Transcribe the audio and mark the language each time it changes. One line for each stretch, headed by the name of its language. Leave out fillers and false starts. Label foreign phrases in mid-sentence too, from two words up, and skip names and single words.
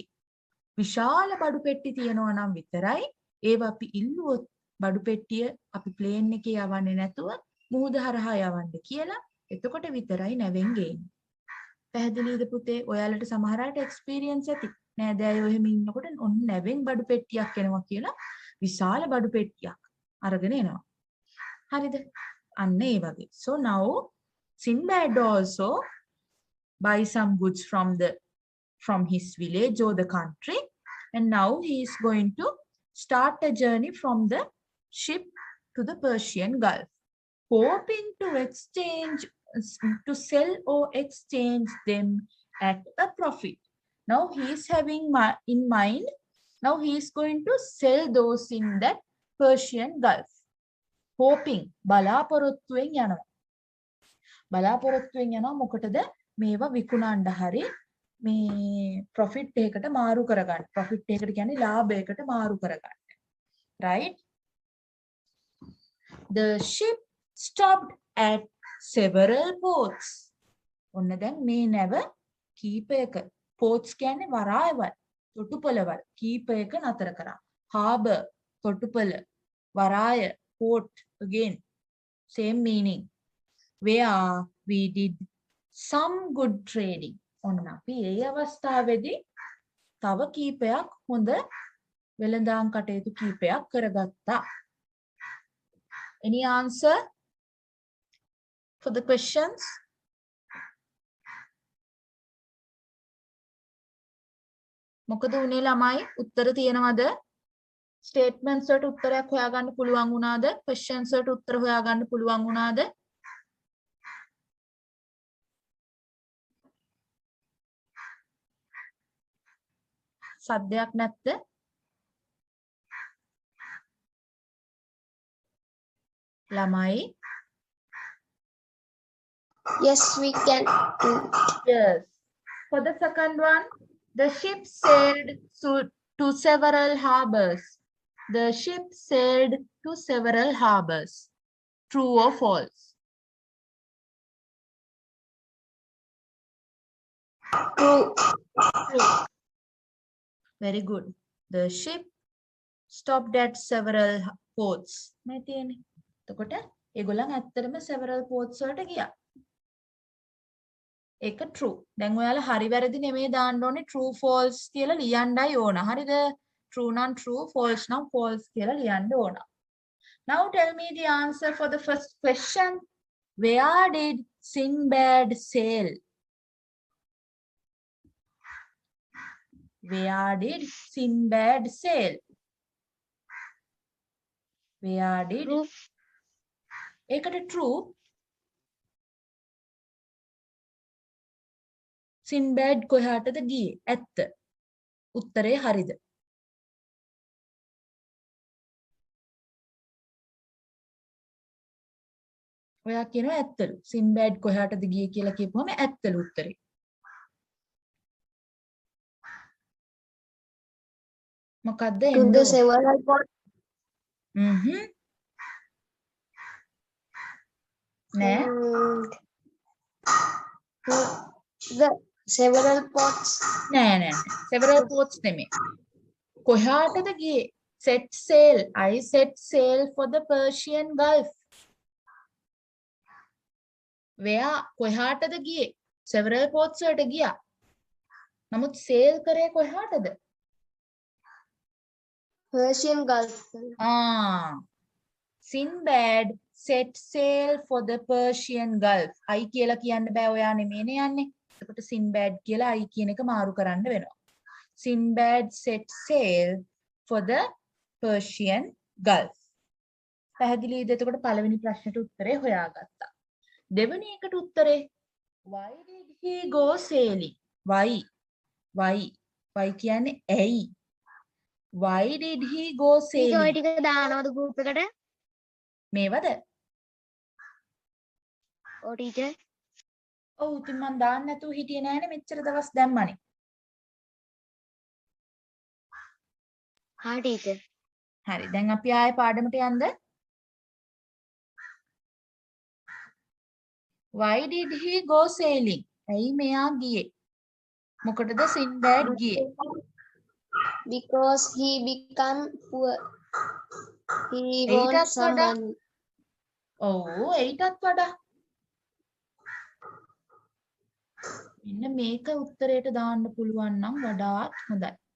Sinhala: විශාල බඩු පෙට්ටි තියනවා නම් විතරයි ඒවා අපි ඉල්ලුවොත් බඩු පෙට්ටිය අපි ප්ලේන් එකේ යවන්නේ නැතුව මුහුද හරහා යවන්න කියලා. එතකොට විතරයි නැවෙන් ගේන්නේ. පැහැදිලිද පුතේ? ඔයාලට සමහර අයට එක්ස්පීරියන්ස් ඇති. නෑදෑයෝ එහෙම ඉන්නකොට ඔන්න නැවෙන් බඩු පෙට්ටියක් එනවා කියලා විශාල බඩු පෙට්ටියක් අරගෙන එනවා. හරිද? අන්න ඒ වගේ.
English: So now Sinbad also buy some goods from his village or the country, and now he is going to start a journey from the ship to the Persian Gulf, hoping to sell or exchange them at a profit. Now he is having in mind, now he is going to sell those in that Persian Gulf. Hoping,
Sinhala: බලාපොරොත්තුවෙන් යනවා. බලාපොරොත්තුවෙන් යනවා මොකටද? මේවා විකුණන්න හරි මේ profit එකකට මාරු කරගන්න. profit එකකට කියන්නේ ලාභයකට මාරු කරගන්න.
English: Right? The ship stopped at several ports.
Sinhala: ඔන්න දැන් මේ නැව කීපයක ports කියන්නේ වරායවල්, තොටුපළවල් කීපයක නතර කරා. Harbour, තොටුපළ, වරාය,
English: port, again same meaning. Where we did some good trading.
Sinhala: ඔන්න අපි ඒ අවස්ථාවේදී තව කීපයක් හොඳ වෙළඳාම් කටයුතු කීපයක් කරගත්තා.
English: Any answer for the questions?
Sinhala: මොකද උනේ ළමයි? උත්තර තියෙනවද? statements වලට උත්තරයක් හොයාගන්න පුළුවන් වුණාද? questions වලට උත්තර හොයාගන්න පුළුවන් වුණාද? සද්දයක් නැත්ද? ළමයි
English: Yes, we can. Yes. For the second one, the ship sailed to several harbors. The ship sailed to several harbors. True or false? True. True. Very good. The ship stopped at several ports.
Sinhala: මේ තියෙන්නේ. එතකොට ඒගොල්ලන් ඇත්තටම
English: several ports
Sinhala: වලට ගියා. ඒක true. දැන් ඔයාලා හරි වැරදි නෙමෙයි දාන්න ඕනේ
English: true false
Sinhala: කියලා ලියන්නයි ඕන. හරිද? True නම් true, false නම් false කියලා ලියන්න ඕන.
English: Now tell me the answer for the first question. Where did Sinbad sail? Where did Sinbad sail? Where did True.
Sinhala: ඒකට true. Sinbad කොහාටද ගියේ? ඇත්ත. උත්තරේ හරිද? ඔයා කියනවා ඇත්තලු. Sinbad කොහාටද ගියේ කියලා කියපුවම ඇත්තලු උත්තරේ. මොකද්ද
English: To
Sinhala: එන්නේ?
English: the several ports.
Sinhala: නෑ.
English: The several ports.
Sinhala: නෑ නෑ.
English: Several ports
Sinhala: නෙමෙයි. කොහාටද ගියේ?
English: Set sail. I set sail for the Persian Gulf.
Sinhala: Where කොහාටද ගියේ?
English: Several ports
Sinhala: වලට ගියා. නමුත් sail කරේ කොහාටද?
English: Persian Gulf. Sinbad set sail for the Persian Gulf.
Sinhala: I කියලා කියන්න බෑ ඔයා නෙමෙයිනේ යන්නේ. එතකොට Sinbad කියලා I කියන එක මාරු කරන්න වෙනවා.
English: Sinbad set sail for the Persian Gulf.
Sinhala: පැහැදිලිද? එතකොට පළවෙනි ප්‍රශ්නෙට උත්තරේ හොයාගත්තා. දෙවෙනි එකට උත්තරේ
English: why did he go sailing?
Sinhala: Why කියන්නේ ඇයි?
English: Why did he go
Sinhala: ඔය
English: sailing?
Sinhala: ටික දානවද group එකට? මේවද? ඔව් ටීචර්. ඔව් ඉතින් මම දාන්න නැතුව හිටියේ නෑනේ මෙච්චර දවස් දැම්මනේ. හා ටීචර්. හරි දැන් අපි ආයේ පාඩමට යන්නද?
English: Why did he go sailing?
Sinhala: ඇයි මෙයා ගියේ? මොකටද Sinbad ගියේ?
English: Because he become poor. He
Sinhala: ඒකටත්
English: wants some
Sinhala: වඩා
English: money.
Sinhala: ඔව් ඒකටත් වඩා මෙන්න මේක උත්තරයට දාන්න පුළුවන් නම් වඩාත් හොඳයි.